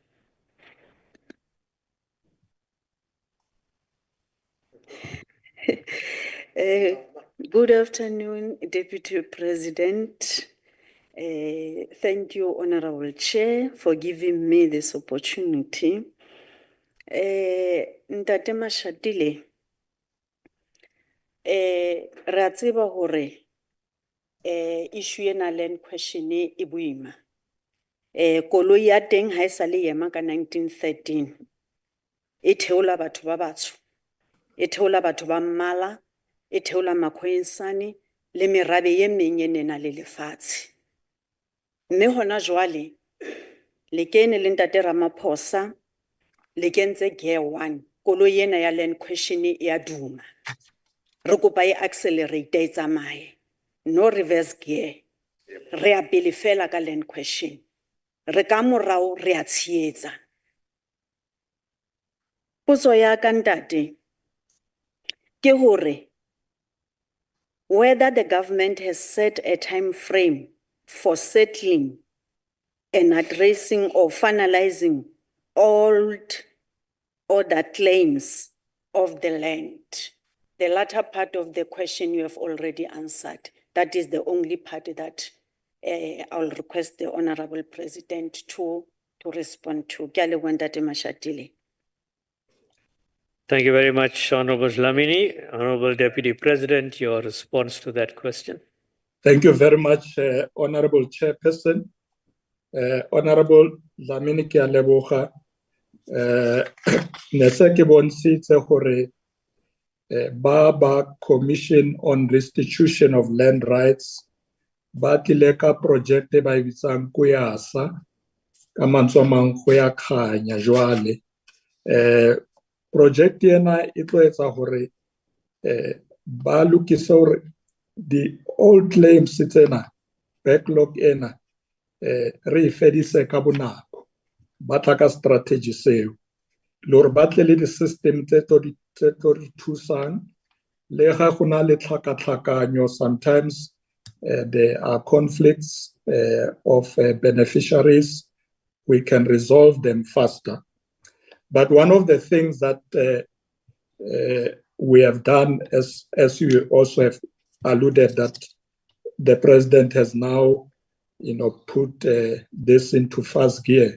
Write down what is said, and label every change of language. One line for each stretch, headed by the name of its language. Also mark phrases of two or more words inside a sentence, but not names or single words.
English: Good afternoon, Deputy President. Thank you, Honorable Chair, for giving me this opportunity.
Southern Sotho: Ntate Mashatile, ra tseba hore issue ena
English: land question
Southern Sotho: e boima. Koloi ya teng ha e sale ema ka 1913. E theola batho ba batsho, e theola batho ba mmala, e theola makhwensane le merabe ye meng e nena le lefatshe. Mme hona jwale le kene le Ntate Ramaphosa le kentse gear 1, koloi ena ya
English: land question
Southern Sotho: e ya duma. Re kopa e accelerate e tsamaye,
English: no reverse gear.
Southern Sotho: Re a pele fela ka
English: land question.
Southern Sotho: Re ka morao re a tsheetsa. Potso ya ka ntate ke hore
English: whether the government has set a time frame for settling and addressing or finalizing all other claims of the land. The latter part of the question you have already answered. That is the only part that I'll request the Honorable President to respond to. Ke a leboha Ntate Mashatile. Thank you very much, Honorable Dlamini. Honorable Deputy President, your response to that question. Thank you very much, Honorable Chairperson.
Southern Sotho: Honorable Dlamini, ke a leboga. Ne se ke bontshitse hore ba Commission on Restitution of Land Rights ba tlile ka project e ba e bitsang Kuyasa ka mantswe a mang go ya khanya jwale. Project ena e tlo etsa hore ba lokise hore
English: the old claims
Southern Sotho: tsena backlog ena re fedise ka bonako ba tla ka strategy seo le hore ba tle le di-system tse tlo di thusang le ga go na le tlhakatlhakanyo
English: sometimes there are conflicts of beneficiaries. We can resolve them faster. But one of the things that we have done, as you also have alluded, that the president has now, put this into first gear.